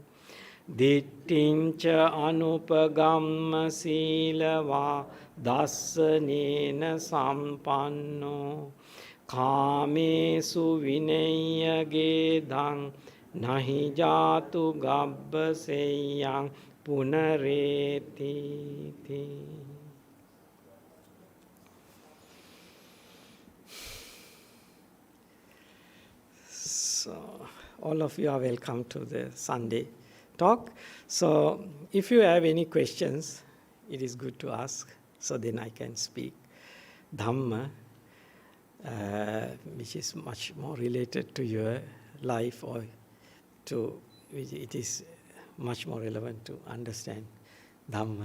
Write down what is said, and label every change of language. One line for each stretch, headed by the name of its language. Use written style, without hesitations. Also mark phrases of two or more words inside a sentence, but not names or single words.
Pali: Dittincha anupagamma silava dassanena sampanno. Kamesu vinaya gedang nahi jatu gabba seyang punareti.
English: So, all of you are welcome to the Sunday talk. So, if you have any questions, it is good to ask, so then I can speak Dhamma, which is much more related to your life, or to which it is much more relevant to understand Dhamma.